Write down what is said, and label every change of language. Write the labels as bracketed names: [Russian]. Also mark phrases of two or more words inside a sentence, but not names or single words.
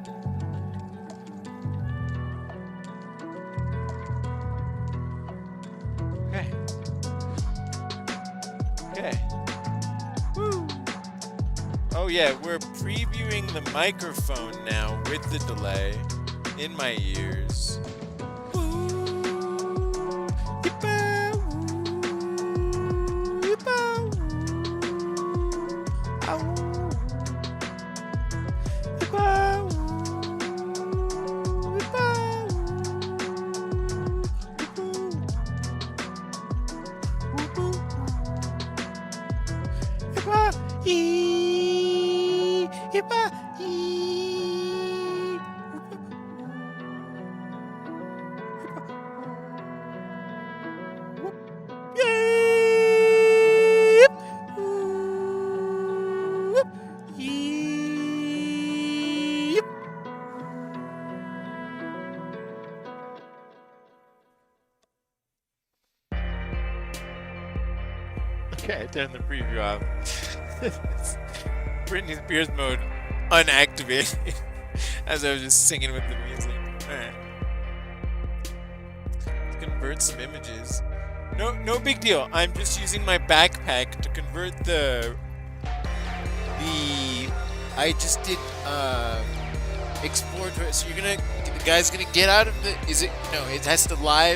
[English] Okay. Okay. Woo. Oh yeah, we're previewing the microphone now with the delay in my ears. Woo. Yippa, woo. Yippa, woo. Ow. Yippa, woo. Yippa, woo. Woo. Hippa, ee, hippa, ee. Yip, whoop, yip. Okay, I turned the preview off. Britney Spears mode unactivated as I was just singing with the music. Alright. Let's convert some images. No big deal. I'm just using my backpack to convert the I just did explore to, so the guy's gonna get out of the it has to live.